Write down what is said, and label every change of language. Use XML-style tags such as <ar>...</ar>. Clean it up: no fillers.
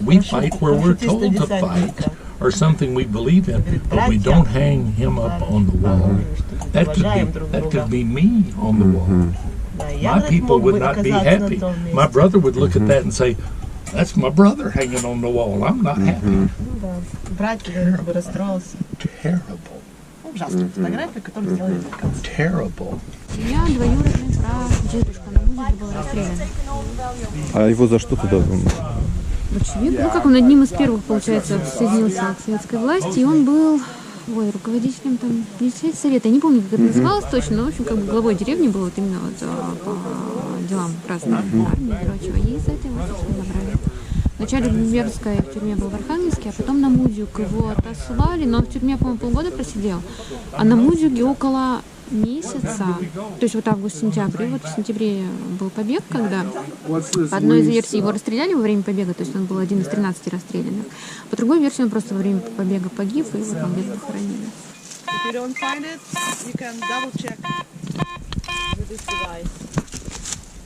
<en>We fight where we're told to fight, or something we believe in, but we don't hang him up on the wall. That could be me on the wall. My people would not be happy. My brother would look at that and say, "That's my brother hanging on the wall. I'm not happy."</en> <ru>Брат, говорит, бы расстроился.</ru> <en>Terrible.</en> <ru>Ужасная фотография, которую сделали американцы.</ru> <en>Terrible.</en> <ru>У меня двоюродный брат, дедушка на музе был расстрелян. А его за что туда? Очевидно. Ну, как он одним из первых, получается, присоединился к советской власти, и он был, руководителем там, не совета, я не помню, как это называлось точно, но, в общем, как бы главой деревни был вот именно вот по делам Красной армии и прочего. И за это его забрали. Вначале в Гумберской тюрьме был в Архангельске, а потом на Мудюг его отослали, но в тюрьме, по-моему, полгода просидел, а на Мудюге около месяца, то есть вот август-сентябрь, и вот в сентябре был побег, когда по одной из версий его расстреляли во время побега, то есть он был один из 13 расстрелянных, по другой версии он просто во время побега погиб, и его там где-то похоронили.</ru> <en>If you don't find it, you can double check with this device.</en>